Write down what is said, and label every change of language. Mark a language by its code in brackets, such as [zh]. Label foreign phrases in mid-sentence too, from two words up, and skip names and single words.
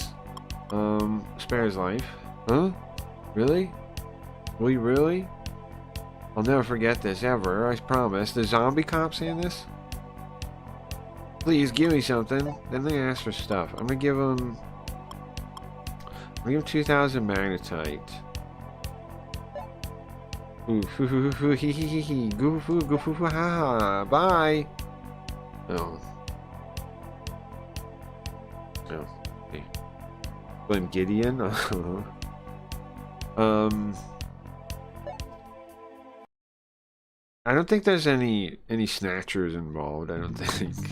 [en] Spare his life. Huh? Really? Will you really? I'll never forget this, ever, I promise. The zombie cops in this? Please, give me something. Then they ask for stuff. I'm gonna give them 2,000 magnetite. Ooh, hee hee hee hee. Goof, ha ha. Bye! Oh. No. Hey. Blame Gideon? I don't think there's any snatchers involved, I don't think.